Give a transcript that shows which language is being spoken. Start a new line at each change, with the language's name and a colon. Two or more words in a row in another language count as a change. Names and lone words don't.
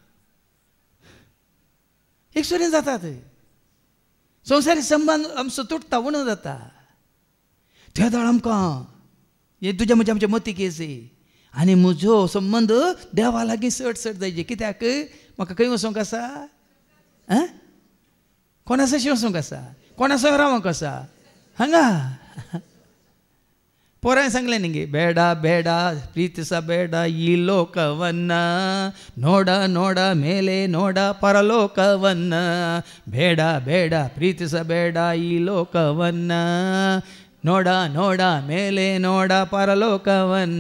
Konkani: एक सुरी जातात संवसारी संबंद आमचो तुटता उणो जाता त्या दाळ आमकां हे तुज्या म्हज्या आमच्या मतीक येयसी आनी म्हजो संबंद देवा लागीं सट जायचे कित्याक म्हाका खंय वचोंक आसा कोणासो शिवसूं कसा कोणासो रावं कसा हांगा पोरांनी सांगलें न्ही
Kannada: ಬೇಡ ಬೇಡ ಪ್ರೀತಿಸಬೇಡ ಈ ಲೋಕವನ್ನ ನೋಡ ನೋಡ ಮೇಲೆ ನೋಡ ಪರಲೋಕವನ್ನ ಬೇಡ ಬೇಡ ಪ್ರೀತಿಸಬೇಡ ಈ ಲೋಕವನ್ನ ನೋಡ ನೋಡ ಮೇಲೆ ನೋಡ ಪರಲೋಕವನ್ನ